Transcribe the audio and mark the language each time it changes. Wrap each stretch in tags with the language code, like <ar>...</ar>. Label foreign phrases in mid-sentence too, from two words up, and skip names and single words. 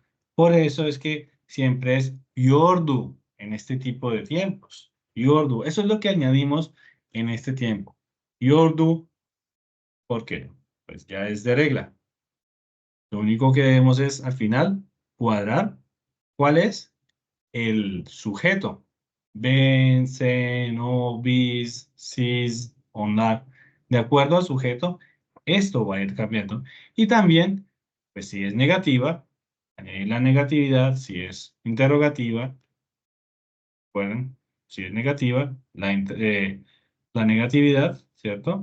<es>Por eso es que siempre es yordu en este tipo de tiempos.</es> <tr>Yordu.</tr> <es>Eso es lo que añadimos en este tiempo. Yordu, ¿por qué? Pues ya es de regla. Lo único que debemos es, al final, cuadrar cuál es el sujeto.</es> <tr>Ben, sen, o, bis, sis, onlar.</tr> <es>De acuerdo al sujeto, esto va a ir cambiando. Y también, pues si es negativa, añadir la negatividad. Si es interrogativa, recuerden, si es negativa, la negatividad, ¿cierto?</es>